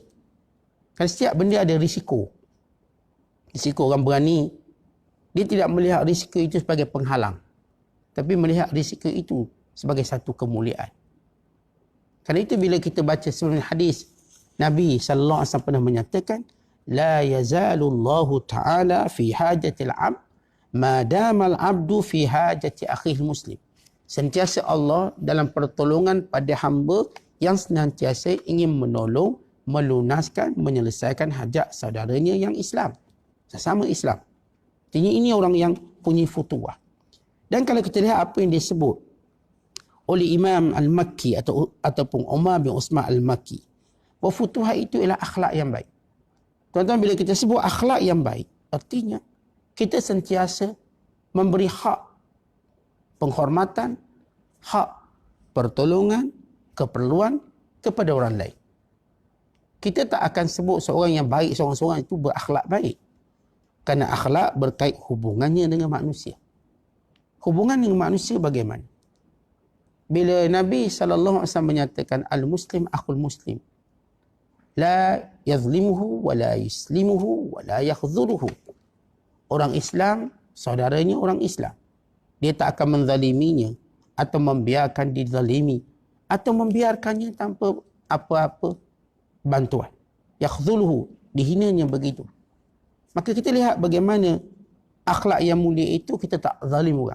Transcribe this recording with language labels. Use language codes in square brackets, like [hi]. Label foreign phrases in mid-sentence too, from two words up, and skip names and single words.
[ms] Kan setiap benda ada risiko. Risiko orang berani, dia tidak melihat risiko itu sebagai penghalang, tapi melihat risiko itu sebagai satu kemuliaan. Kerana itu bila kita baca sebelum hadis, Nabi SAW pernah menyatakan, [ar] لا يزال الله تعالى في حاجة العبد ما دام العبد في حاجة أخيه المسلم. [ms] Sentiasa Allah dalam pertolongan pada hamba yang senantiasa ingin menolong, melunaskan, menyelesaikan hajat saudaranya yang Islam, sesama Islam. Artinya ini orang yang punya futuwah. Dan kalau kita lihat apa yang disebut oleh Imam Al-Makki ataupun Umar bin Uthman Al-Makki, bahawa futuwah itu ialah akhlak yang baik. Tuan-tuan, bila kita sebut akhlak yang baik, artinya kita sentiasa memberi hak penghormatan, hak pertolongan, keperluan kepada orang lain. Kita tak akan sebut seorang yang baik, seorang-seorang itu berakhlak baik. Kerana akhlak berkait hubungannya dengan manusia. Hubungan dengan manusia bagaimana? Bila Nabi SAW menyatakan, [ar] المسلم أخو المسلم لا يظلمه ولا يسلمه ولا يخذله. [ms] Orang Islam, saudaranya orang Islam. Dia tak akan menzaliminya atau membiarkan dizalimi atau membiarkannya tanpa apa-apa bantuan. Yakhdhuluhu, dihinanya begitu. Maka kita lihat bagaimana akhlak yang mulia itu, kita tak zalim orang.